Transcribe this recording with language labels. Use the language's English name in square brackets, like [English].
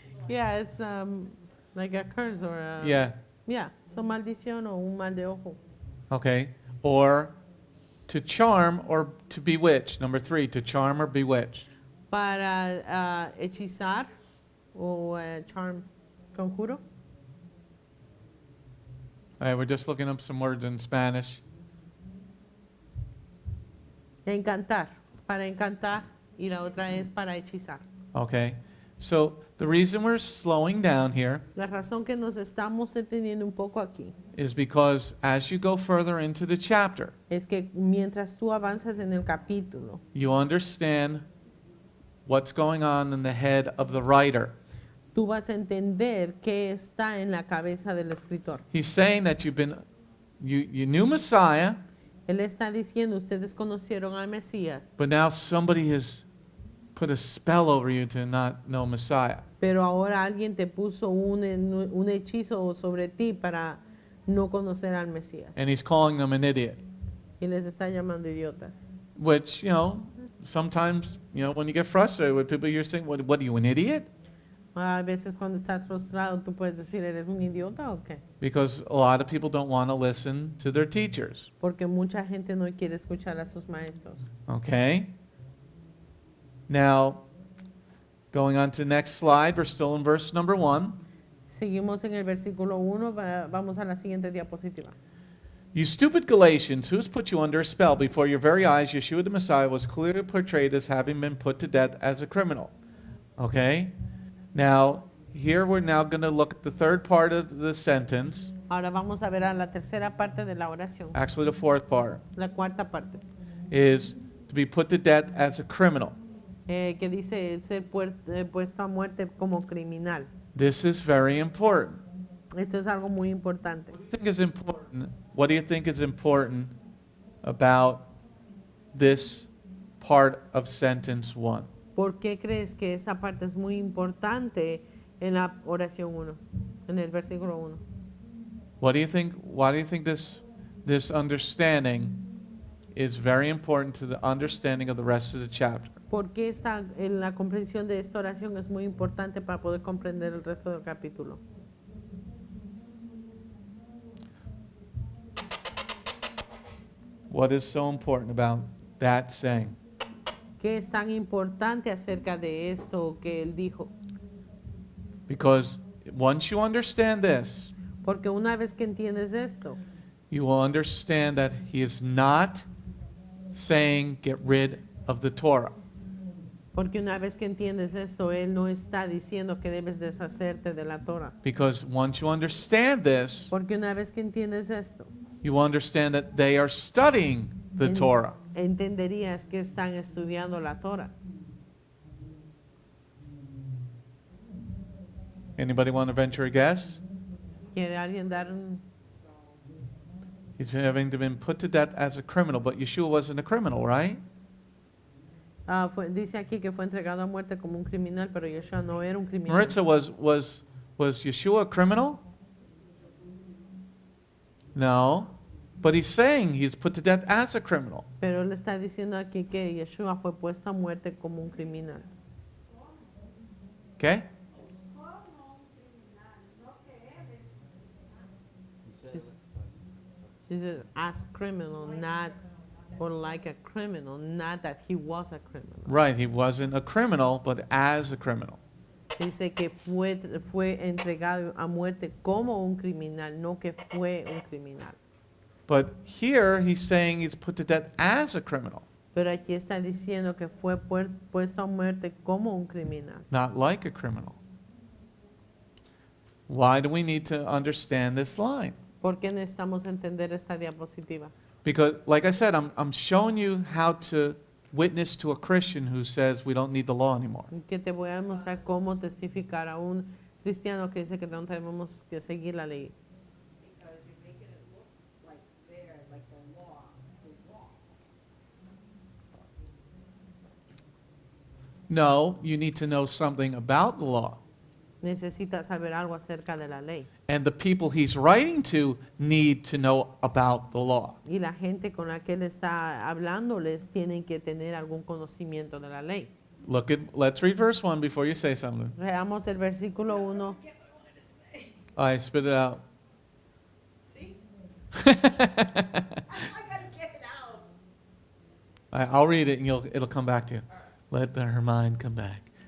[English] Yeah, it's like a curse or a... Yeah. Yeah, so [Spanish] maldición o un mal de ojo. [English] Okay. Or to charm or to bewitch. Number 3, to charm or bewitch. [Spanish] Para hechizar o charm, conjuro. [English] All right, we're just looking up some words in Spanish. [Spanish] Encantar, para encantar, y la otra es para hechizar. [English] Okay. So the reason we're slowing down here [Spanish] La razón que nos estamos deteniendo un poco aquí [English] is because as you go further into the chapter, [Spanish] es que mientras tú avanzas en el capítulo, [English] you understand what's going on in the head of the writer. [Spanish] tú vas a entender qué está en la cabeza del escritor. [English] He's saying that you knew Messiah, [Spanish] Él está diciendo, ustedes conocieron al Mesías, [English] but now somebody has put a spell over you to not know Messiah. [Spanish] pero ahora alguien te puso un hechizo sobre ti para no conocer al Mesías. [English] And he's calling them an idiot. [Spanish] Y les está llamando idiotas. [English] Which, sometimes, when you get frustrated with people, you're saying, what are you, an idiot? [Spanish] A veces cuando estás frustrado, tú puedes decir, ¿eres un idiota o qué? [English] Because a lot of people don't want to listen to their teachers. [Spanish] Porque mucha gente no quiere escuchar a sus maestros. [English] Okay? Now, going on to the next slide, we're still in verse number 1. [Spanish] Seguimos en el versículo 1, vamos a la siguiente diapositiva. [English] You stupid Galatians, who has put you under a spell? Before your very eyes, Yeshua the Messiah was clearly portrayed as having been put to death as a criminal. Okay? Now, here we're now going to look at the third part of the sentence. [Spanish] Ahora vamos a ver a la tercera parte de la oración. [English] Actually, the fourth part [Spanish] La cuarta parte, [English] is to be put to death as a criminal. [Spanish] que dice ser puesto a muerte como criminal. [English] This is very important. [Spanish] Esto es algo muy importante. [English] What do you think is important about this part of sentence 1? [Spanish] ¿Por qué crees que esta parte es muy importante en la oración 1, en el versículo 1? [English] What do you think? Why do you think this understanding is very important to the understanding of the rest of the chapter? [Spanish] ¿Por qué la comprensión de esta oración es muy importante para poder comprender el resto del capítulo? [English] What is so important about that saying? [Spanish] ¿Qué es tan importante acerca de esto que él dijo? [English] Because once you understand this, [Spanish] Porque una vez que entiendes esto, [English] you will understand that he is not saying get rid of the Torah. [Spanish] porque una vez que entiendes esto, Él no está diciendo que debes deshacerte de la Torah. [English] Because once you understand this, [Spanish] Porque una vez que entiendes esto, [English] you will understand that they are studying the en- Torah. [Spanish] entenderías que están estudiando la Torah. [English] Anybody want to venture a guess? [Spanish] ¿Quiere alguien dar un... [English] He's having been put to death as a criminal, but Yeshua wasn't a criminal, right? [Spanish] dice aquí que fue entregado a muerte como un criminal, pero Yeshua no era un criminal. [English] Maritza, was Yeshua a criminal? No. But he's saying he's put to death as a criminal. [Spanish] Pero él está diciendo aquí que Yeshua fue puesto a muerte como un criminal. [English] Okay? She says, as criminal, not, or like a criminal, not that he was a criminal. Right, he wasn't a criminal, but as a criminal. [Spanish] Dice que fue entregado a muerte como un criminal, no que fue un criminal. [English] But here he's saying he's put to death as a criminal, [Spanish] Pero aquí está diciendo que fue puesto a muerte como un criminal. [English] not like a criminal. Why do we need to understand this line? [Spanish] ¿Por qué necesitamos entender esta diapositiva? [English] Because, like I said, I'm showing you how to witness to a Christian who says we don't need the law anymore. [Spanish] Que te voy a mostrar cómo testificar a un cristiano que dice que no tenemos que seguir la ley. [English] Because you're making it look like there, like the law is wrong. No, you need to know something about the law. [Spanish] Necesita saber algo acerca de la ley. [English] And the people he's writing to need to know about the law. [Spanish] Y la gente con la que él está hablándoles tienen que tener algún conocimiento de la ley. [English] Let's read verse 1 before you say something. [Spanish] Veamos el versículo 1. [English] All right, spit it out. See? I gotta get it out. All right, I'll read it and it'll come back to you. Let her mind come back.